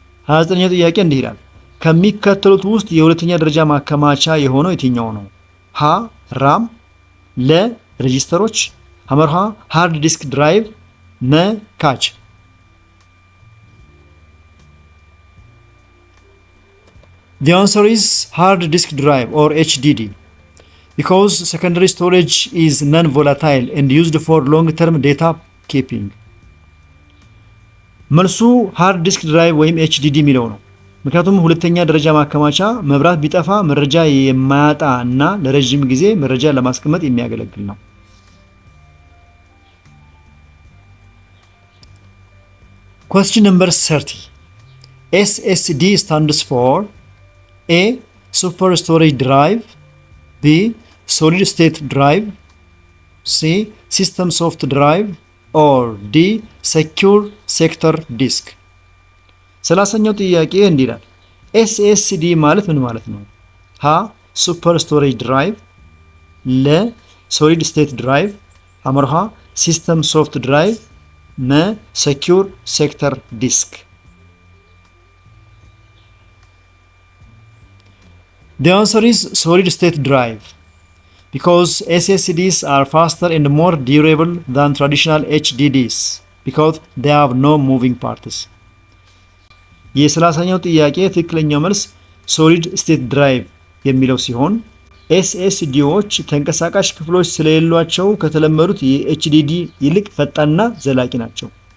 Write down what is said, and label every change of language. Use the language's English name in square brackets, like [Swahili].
[Amharic] 29ኛው ጥያቄ እንዲህ ይላል። ከሚከተሉት ውስጥ የሁለተኛ ደረጃ ማከማቻ የሆነው የትኛው ነው? ሀ ራም፣ ለ ሬጂስተሮች፣ ሐመርሃ ሃርድ ዲስክ ድራይቭ፣ መ ካች። [English] The answer is hard disk drive or HDD because secondary storage is non-volatile and used for long-term data keeping. [Amharic] መልሱ ሃርድ ዲስክ ድራይቭ ወይም HDD የሚለው ነው። ምክንያቱም ሁለተኛ ደረጃ ማከማቻ መብራት ቢጠፋ መረጃ የማያጣ እና ለረጅም ጊዜ መረጃ ለማስቀመጥ የሚያገለግል ነው። [English] Question number 30. SSD stands for A. Super storage drive, B. Solid state drive, C. System soft drive, or D. Secure sector disk. [Amharic] 30ኛው ጥያቄ እንዲህ ይላል። SSD ማለት ምን ማለት ነው? ሀ ሱፐር ስቶሬጅ ድራይቭ፣ ለ ሶሊድ ስቴት ድራይቭ፣ አመርሃ ሲስተም ሶፍት ድራይቭ፣ መ ሴኪዩር ሴክተር ዲስክ። [English] The answer is solid state drive because SSDs are faster and more durable than traditional HDDs because they have no moving parts. [Amharic] የ30ኛው ጥያቄ ትክክለኛው መልስ ሶሊድ ስቴት ድራይቭ የሚለው ሲሆን ኤስኤስዲዎች ተንቀሳቃሽ ክፍሎች ስለሌሏቸው ከተለመዱት የኤችዲዲ ይልቅ ፈጣንና ዘላቂ ናቸው።